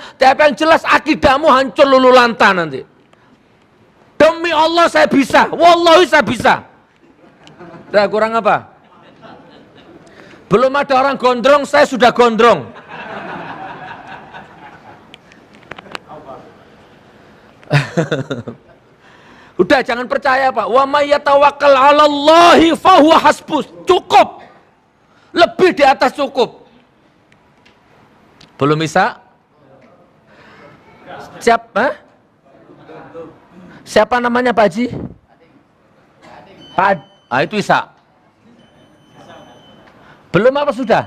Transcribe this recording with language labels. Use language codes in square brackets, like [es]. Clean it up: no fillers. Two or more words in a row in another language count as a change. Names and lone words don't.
[id] Tapi yang jelas akidahmu hancur lulu lanta nanti. Demi Allah saya bisa, wallahi saya bisa. Udah kurang apa? Belum ada orang gondrong, saya sudah gondrong. Udah jangan percaya Pak. [ar] ومن يتوكل على الله فهو حسبه. Cukup. [id] Lebih di atas cukup. Belum bisa? Siapa? Siapa namanya Pak Haji? Itu Isa. Belum apa sudah?